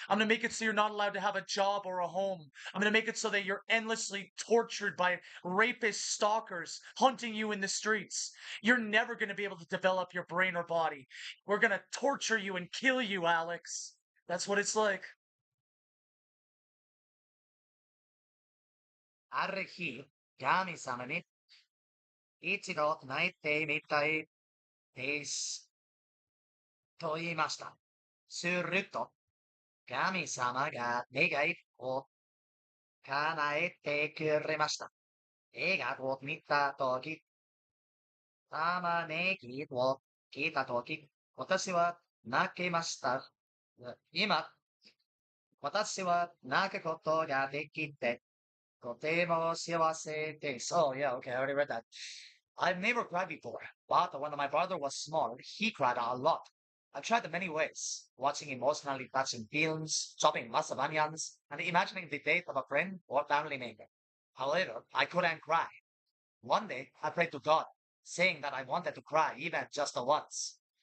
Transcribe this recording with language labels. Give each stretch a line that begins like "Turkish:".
English: I'm going to make it so you're not allowed to have a job or a home. I'm going to make it so that you're endlessly tortured by rapist stalkers hunting you in the streets. You're never going to be able to develop your brain or body. We're going to torture you and kill you, Alex. That's what it's like.
Japanese: ある日、神様に一度泣いてみたいです。と言いました。すると、神様が願いを叶えてくれました。映画を見たとき、玉ねぎを切ったとき、私は泣きました。今、私は泣くことができて、とても幸せです。
English: Oh, yeah, okay, I already read that. I've never cried before, but when my brother was small, he cried a lot. I've tried many ways, watching emotionally touching films, chopping massive onions, and imagining the death of a friend or family member. However, I couldn't cry. One day, I prayed to God, saying that I wanted to cry even just once.